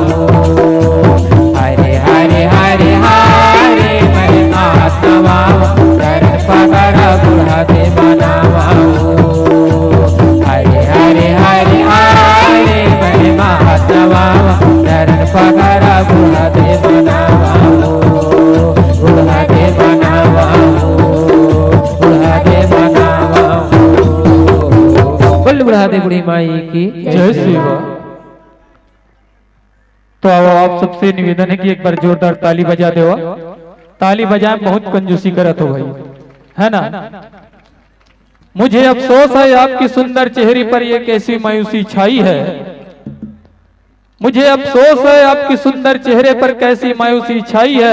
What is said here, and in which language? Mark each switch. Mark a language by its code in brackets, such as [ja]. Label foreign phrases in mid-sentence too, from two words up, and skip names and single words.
[hi] हरे हरे हरे हरे मैं मात नवावा चरण पकड़ पुनः दे मनावा हरे हरे हरे हरे मैं मात नवावा चरण पकड़ पुनः दे मनावा पुनः दे मनावा पुनः दे मनावा बोल बुढ़ा दे बुढ़ी माई की जय श्री राम। तो अब आप सबसे निवेदन है कि एक बार जोरदार ताली बजा दो। ताली बजाए बहुत कंजूसी करत हो भाई, है ना। मुझे अफसोस है आपकी सुंदर चेहरे पर ये कैसी मायूसी छाई है। मुझे अफसोस है आपकी सुंदर चेहरे पर कैसी मायूसी छाई है।